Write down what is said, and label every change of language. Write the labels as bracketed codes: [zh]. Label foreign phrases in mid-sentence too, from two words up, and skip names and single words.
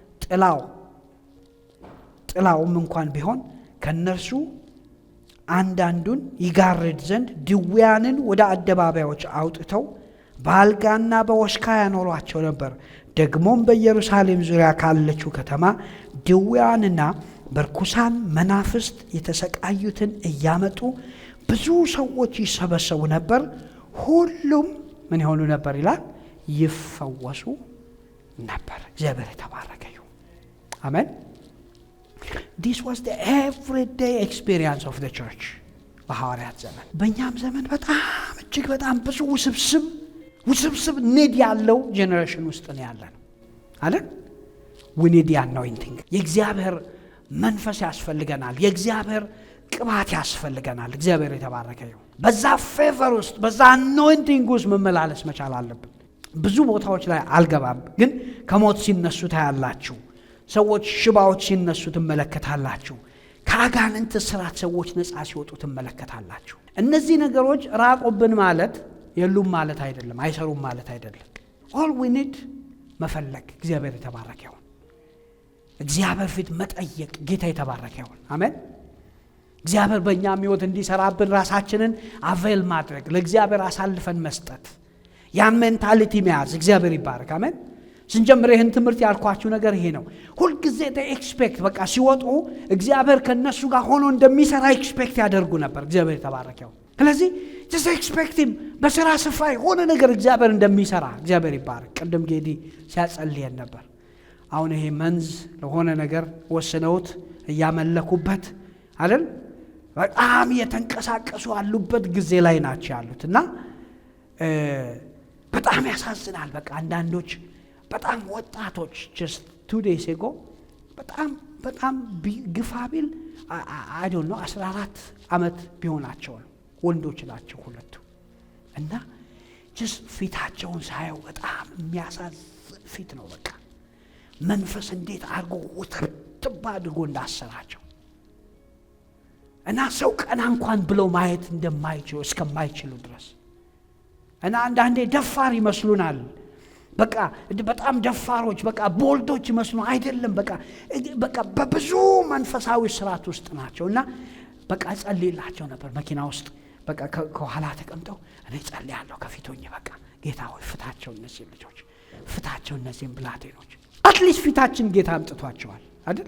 [am] ጥላውም እንኳን ቢሆን ከነርሱ አንዳንዱን ይጋርድ ዘንድ ድውያንን ወደ አደባባዮች አውጥተው በአልጋና በወሽካ ያኖሯቸው ነበር። ደግሞም በኢየሩሳሌም ዙሪያ ካለችው ከተማ ድውያንና በርኩሳን መናፍስት የተሰቃዩትን እያመጡ ብዙ ሰዎች ይሰበሰቡ ነበር። ሁሉም ምን ይሆኑ ነበር ይላል? ይፈወሱ ነበር። እግዚአብሔር የተባረከ ይሁን። አሜን። [en] This was the everyday experience of the church [am] በሐዋርያት ዘመን። በእኛም ዘመን በጣም እጅግ በጣም ብዙ ውስብስብ ኒድ ያለው ጄኔሬሽን ውስጥ ነው ያለን አይደል? [en] we need the anointing። [am] የእግዚአብሔር መንፈስ ያስፈልገናል። የእግዚአብሔር ቅባት ያስፈልገናል። እግዚአብሔር የተባረከ ይሁን። በዛ ፌቨር ውስጥ በዛ አኖይንቲንግ ውስጥ መመላለስ መቻል አለብን። ብዙ ቦታዎች ላይ አልገባም፣ ግን ከሞት ሲነሱ ታያላችሁ። ሰዎች ሽባዎች ሲነሱ ትመለከታላችሁ። ከአጋንንት ስራት ሰዎች ነፃ ሲወጡ ትመለከታላችሁ። እነዚህ ነገሮች ራቁብን ማለት የሉም ማለት አይደለም፣ አይሰሩም ማለት አይደለም። [en] all we need [am] መፈለግ። እግዚአብሔር የተባረከ ይሁን። እግዚአብሔር ፊት መጠየቅ። ጌታ የተባረከ ይሁን። አሜን። እግዚአብሔር በእኛም ሕይወት እንዲሰራብን ራሳችንን አቬል ማድረግ፣ ለእግዚአብሔር አሳልፈን መስጠት። ያን ሜንታሊቲ መያዝ። እግዚአብሔር ይባረክ። አሜን። ስንጀምር ይህን ትምህርት ያልኳችሁ ነገር ይሄ ነው። ሁልጊዜ ኤክስፔክት በቃ ሲወጡ እግዚአብሔር ከነሱ ጋር ሆኖ እንደሚሰራ ኤክስፔክት ያደርጉ ነበር። እግዚአብሔር የተባረከው። ስለዚህ [en] just expect him [am] በስራ ስፍራ የሆነ ነገር እግዚአብሔር እንደሚሰራ እግዚአብሔር ይባረክ። ቅድም ጌዲ ሲያጸልየን ነበር። አሁን ይሄ መንዝ ለሆነ ነገር ወስነውት እያመለኩበት አይደል በጣም የተንቀሳቀሱ ያሉበት ጊዜ ላይ ናቸው ያሉት እና በጣም ያሳዝናል። በቃ አንዳንዶች በጣም ወጣቶች [en] just 2 days ago [am] በጣም ግፋቢል [en] I don't know [am] 14 ዓመት ቢሆናቸው ወንዶች ናቸው ሁለቱ እና just ፊታቸውን ሳየው በጣም የሚያሳዝን ፊት ነው። በቃ መንፈስ እንዴት አድርጎ ወጥተባ አድርጎ እንዳሰራቸው እና ሰው ቀና እንኳን ብለው ማየት እንደማይችሉ እስከማይችሉ ድረስ እና አንዳንዴ ደፋር ይመስሉናል። በቃ በጣም ደፋሮች በቃ ቦልዶች ይመስሉ አይደለም። በቃ በብዙ መንፈሳዊ ስርዓት ውስጥ ናቸውና በቃ ጸልይላቸው ነበር መኪና ውስጥ በቃ ከኋላ ተቀምጠው እኔ ጸልያለሁ ከፊቶኝ በቃ ጌታ ሆይ ፍታቸው እነዚህ ልጆች ፍታቸው እነዚህን ብላቴኖች። አትሊስት ፊታችን ጌታ አምጥቷቸዋል አይደል?